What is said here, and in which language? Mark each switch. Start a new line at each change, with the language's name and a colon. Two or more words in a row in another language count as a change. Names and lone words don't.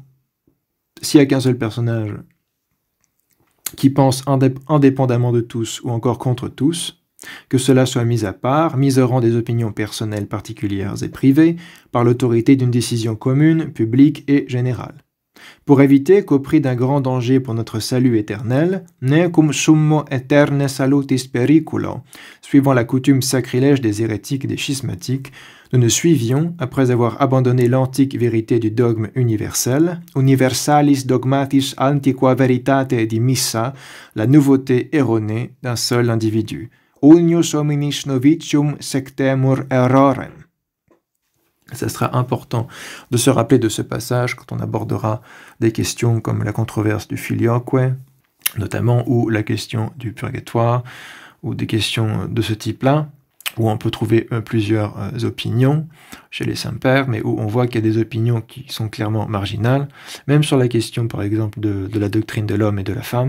French: S'il n'y a qu'un seul personnage qui pense indépendamment de tous ou encore contre tous, que cela soit mis à part, mis au rang des opinions personnelles particulières et privées, par l'autorité d'une décision commune, publique et générale. Pour éviter qu'au prix d'un grand danger pour notre salut éternel,
Latin: ne cum summo aeterne salutis periculo,
French: suivant la coutume sacrilège des hérétiques et des schismatiques, nous ne suivions, après avoir abandonné l'antique vérité du dogme universel,
Latin: universalis dogmatis antiqua veritate dimissa,
French: la nouveauté erronée d'un seul individu.
Latin: Unius hominis novitium sectemur errorem.
French: Ça sera important de se rappeler de ce passage quand on abordera des questions comme la controverse du filioque, notamment, ou la question du purgatoire, ou des questions de ce type-là, où on peut trouver plusieurs opinions chez les saints-pères, mais où on voit qu'il y a des opinions qui sont clairement marginales, même sur la question, par exemple, de la doctrine de l'homme et de la femme.